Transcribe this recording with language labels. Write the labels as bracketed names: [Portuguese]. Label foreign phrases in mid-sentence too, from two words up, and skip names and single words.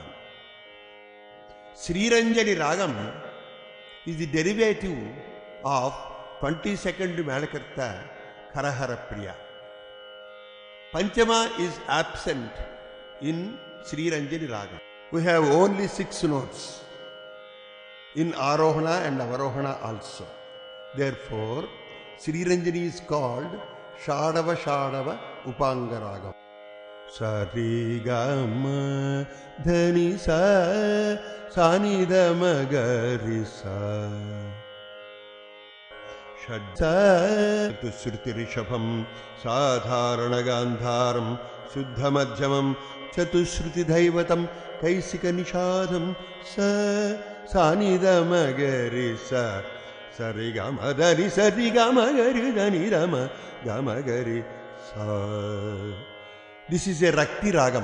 [English] Sriranjani Ragam is the derivative of 22nd Melakarta Karahara Priya. Panchama is absent in Sriranjani Ragam. We have only 6 notes in Arohana and Avarohana also. Therefore, Sriranjani is called Shadava Shadava Upanga Ragam. [Sanskrit] Sarigama Dhani Sa Sanidama Garisa Shadsa Chatushruti Rishabham Sadharana Gandharam Suddha Madhyamam Chatushruti Dhaivatam Kaisika Nishadam Sa Sanidama Garisa Sarigama Dhani Sarigama Gari Dhani Rama Gama Gari Sa. [English] This is a Rakti Ragam.